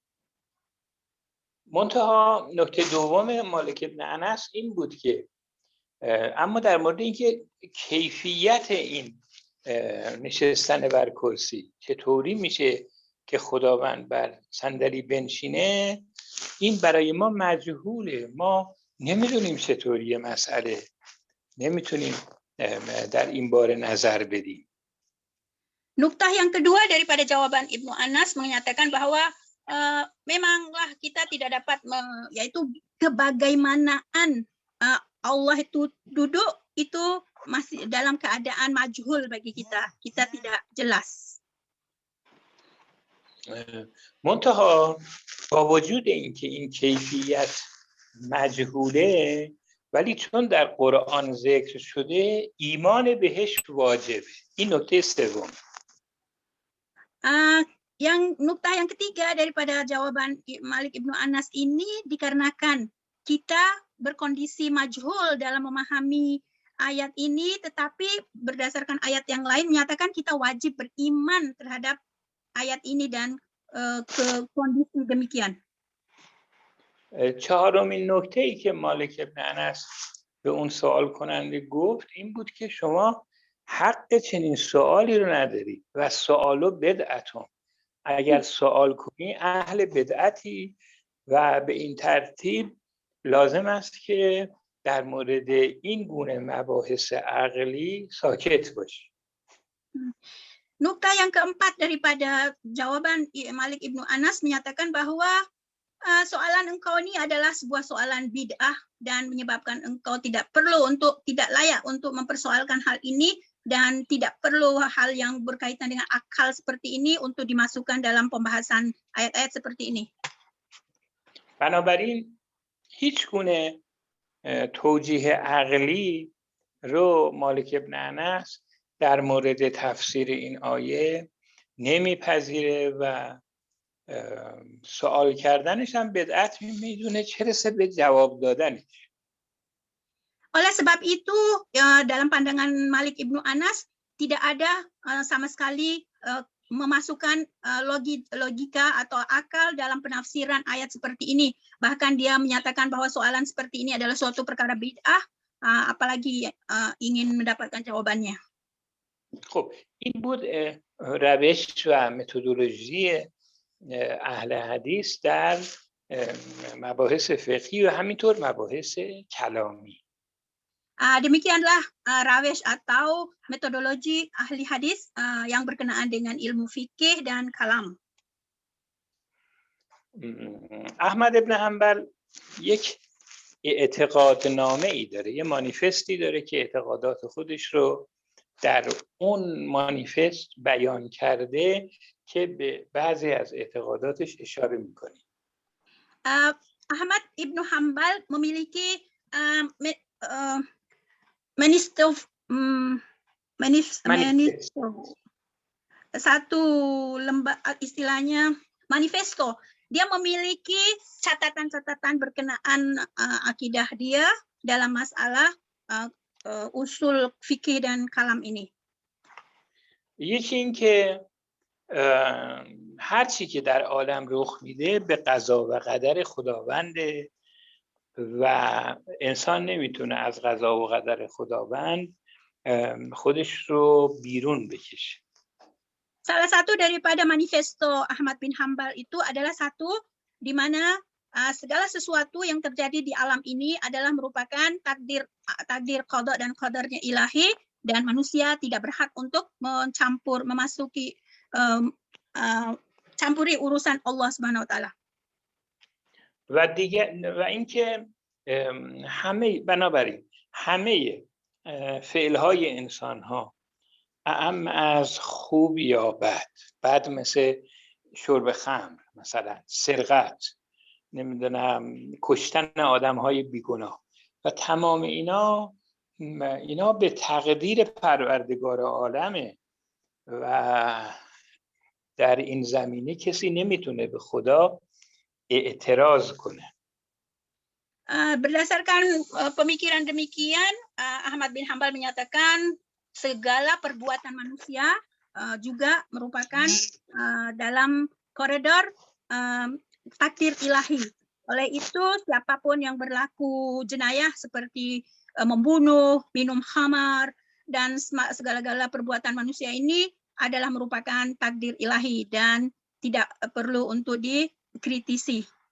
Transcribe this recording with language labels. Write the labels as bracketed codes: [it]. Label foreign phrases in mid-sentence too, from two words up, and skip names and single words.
[fa] منتها نکته دوم مالک ابن انس این بود که اما در مورد اینکه کیفیت این نشستن بر کرسی چطوری میشه که خداوند بر صندلی بنشینه، این برای ما مجهوله. ما نمیدونیم چطوری مسئله، نمیتونیم در این باره نظر بدیم. [ms] Nuktah yang kedua daripada jawaban Ibnu Anas menyatakan bahwa memanglah kita tidak dapat yaitu kebagaimanaan Allah itu duduk itu masih dalam keadaan majhul bagi kita. Kita tidak jelas. [fa] منتها با وجود اینکه این کیفیت مجهوله، ولی چون در قرآن ذکر شده ایمان بهش واجبه. این نکته سوم. [ms] Nuktah yang ketiga daripada jawaban Malik ibnu Anas ini dikarenakan kita berkondisi majhul dalam memahami ayat ini, tetapi berdasarkan ayat yang lain menyatakan kita wajib beriman terhadap ayat ini dan ke kondisi demikian. [fa] چهارمین نکته‌ای که مالک ابن انس به اون سوال کننده گفت این بود که شما حق چنین سوالی رو نداری و سوالو بدعتون. اگر سوال کنی اهل بدعتی و به این ترتیب لازم است که در مورد این گونه مباحث عقلی ساکت باشی. [ms] Nukta yang keempat daripada jawaban Malik ibnu Anas menyatakan bahwa soalan engkau ini adalah sebuah soalan bid'ah dan menyebabkan engkau tidak layak untuk mempersoalkan hal ini dan tidak perlu hal yang berkaitan dengan akal seperti ini untuk dimasukkan dalam pembahasan ayat-ayat seperti ini. [fa] بنابراین هیچ گونه توجیه عقلی رو مالک ابن انس در مورد تفسیر این آیه نمیپذیره و سوال کردنش هم بدعت میدونه، چه رسه به جواب دادنش. [ms] Oleh sebab itu dalam pandangan Malik ibnu Anas tidak ada sama sekali memasukkan logika atau akal dalam penafsiran ayat seperti ini. Bahkan dia menyatakan bahwa soalan seperti ini adalah suatu perkara bid'ah, apalagi ingin mendapatkan jawabannya. [fa] خب این بود روش و متدولوژی اهل حدیث در مباحث فقهی و همینطور مباحث کلامی. [ms] Demikianlah rawes atau metodologi ahli hadis yang berkenaan dengan ilmu fikih dan kalam. [fa] احمد ابن حنبل یک اعتقادنامه ای داره، یه مانیفستی داره که اعتقادات خودش رو در اون مانیفست بیان کرده که به بعضی از اعتقاداتش اشاره میکنه. [ms] Ahmad Ibnu Hambal memiliki manifesto, satu istilahnya manifesto. Dia memiliki catatan-catatan berkenaan akidah dia dalam masalah usul fikih dan kalam ini. [fa] یکی این که هر چی که در عالم رخ میده به قضا و قدر خداونده و انسان nemiتونه از قضا و قدر خداوند خودش رو بیرون بکشه. [ms] Salah satu daripada manifesto Ahmad bin Hambal itu adalah satu di mana segala sesuatu yang terjadi di alam ini adalah merupakan takdir qada dan qadarnya ilahi, dan manusia tidak berhak untuk memasuki campuri urusan Allah [ar] سبحانه وتعالى. [fa] و دیگه و اینکه بنابراین همه فعلهای انسان‌ها اعم از خوب یا بد مثل شرب خمر، مثلا سرقت، نمیدونم کشتن آدم‌های بیگناه و تمام اینا به تقدیر پروردگار عالمه و در این زمینه کسی نمیتونه به خدا اعتراض کنه. [ms] Berdasarkan pemikiran demikian, Ahmad bin Hambal menyatakan segala perbuatan manusia juga merupakan dalam koridor takdir ilahi. Oleh itu, siapapun yang berlaku jenayah seperti membunuh, minum khamar, dan segala-gala perbuatan manusia ini adalah merupakan takdir ilahi dan tidak perlu untuk dikritisi.